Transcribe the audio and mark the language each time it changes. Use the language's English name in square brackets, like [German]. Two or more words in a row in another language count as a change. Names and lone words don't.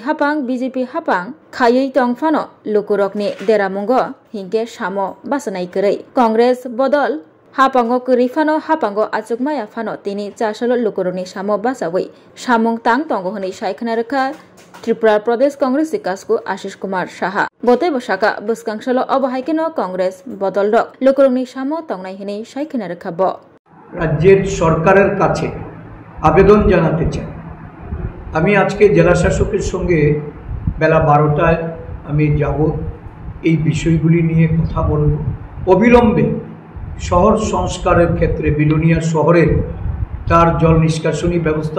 [Kok Borok] Hapang BJP Hapang Khayei Tongfano Lokorokni Deramungo Hingke Shamo Basanai Kerei Congress Bodol Hapango Kurifano Hapango Achukmaya Fano Tini Chashalo Lukuroni Shamo Basawi Shamong Tang Tongo Honi Shaikanaraka Tripura Pradesh Congress Ikasku Ashish Kumar Shaha Bote Boshaka Buskangshalo Obahaikino Congress Bodol Dok Lukuroni Shamo Tongnai Hini Shaikanaraka Bo [Bangla] রাজ্যের সরকারের কাছে আবেদন জানাতে চাই আমি আজকে জেলা শাসকের সঙ্গে বেলা 12টায় আমি যাব এই বিষয়গুলি নিয়ে কথা বলব অবিলম্বে শহর সংস্কারের ক্ষেত্রে বিলোনিয়া শহরের তার জল নিষ্কাশনী ব্যবস্থা